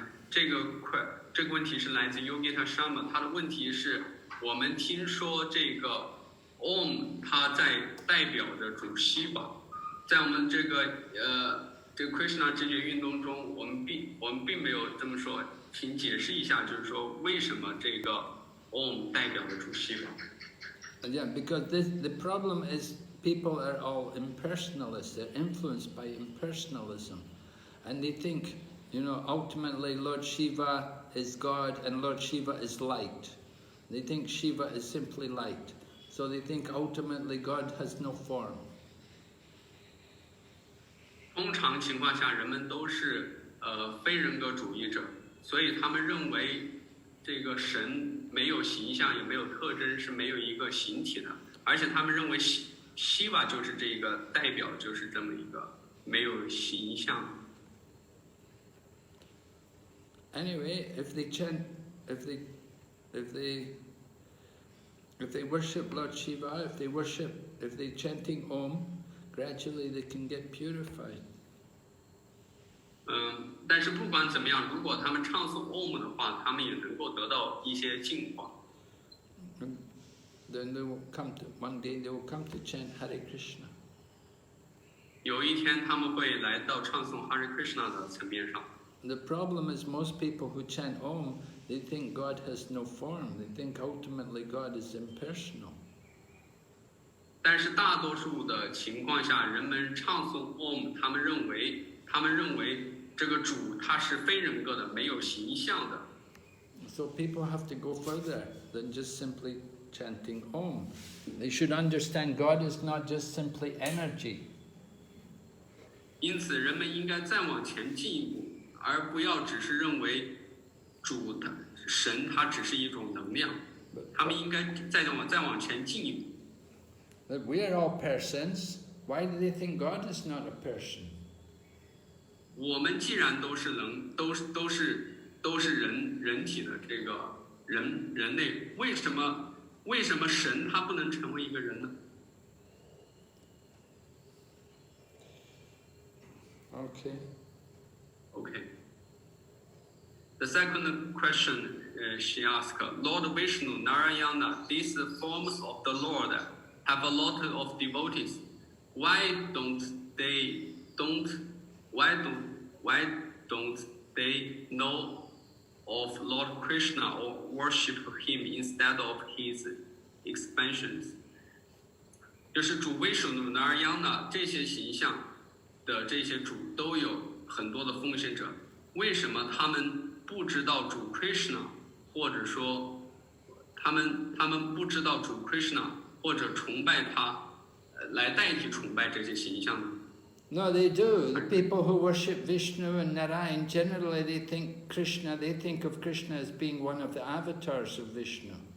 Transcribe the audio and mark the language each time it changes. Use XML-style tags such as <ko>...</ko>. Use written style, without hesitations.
<zh>这个问题是来自 Yogita Sharma， 他的问题是我们听说这个 Om 它在代表着主西吧，在我们这个 Krishna 知觉运动中，我们并没有这么说，请解释一下，就是说为什么这个 Om 代表着主西吧？</zh> <en>Yeah, because the problem is people are all impersonalists. They're influenced by impersonalism, and they think, ultimately Lord Shiva is God and Lord Shiva is light. They think Shiva is simply light. So they think ultimately God has no form.</en> <zh>通常情况下，人们都是非人格主义者，所以他们认为这个神没有形象，也没有特征，是没有一个形体的，而且他们认为西瓦就是这个代表，就是这么一个没有形象。</zh> <en>Anyway, if they worship Lord Shiva, if they worship if they're chanting Om, gradually they can get purified.</en> <zh>但是不管怎么样，如果他们唱诵 Om 的话，他们也能够得到一些净化。</zh> <en>Then they will come to, one day they will come to chant Hare Krishna.</en> <zh>有一天他们会来到唱诵 Hare Krishna 的层面上。</zh> <en>The problem is most people who chant Om, they think God has no form. They think ultimately God is impersonal.</en> <zh>但是大多数的情况下，人们唱诵 Om， 他们认为这个主他是非人格的，没有形象的。</zh> <en>So people have to go further than just simply chanting Om. They should understand God is not just simply energy.</en> <zh>因此，人们应该再往前进一步，而不要只是认为神它只是一种能量，他们应该再往前进一步。</zh> <en>That we are all persons. Why do they think God is not a person?</en> <zh>我们既然都是人体的这个人类，为什么神他不能成为一个人呢？</zh> <en>Okay. The second question she asked, Lord Vishnu, Narayana, these forms of the Lord have a lot of devotees. Why don't they know of Lord Krishna or worship him instead of his expansions?</en> <zh>就是主 Vishnu Narayana 这些形象的这些主都有很多的奉献者，为什么他们不知道主 Krishna， 或者说他们不知道主 Krishna， 或者崇拜他，来代替崇拜这些形象呢？</zh> <en>No, they do. The people who worship Vishnu and Narayan, generally they think of Krishna as being one of the avatars of Vishnu.</en>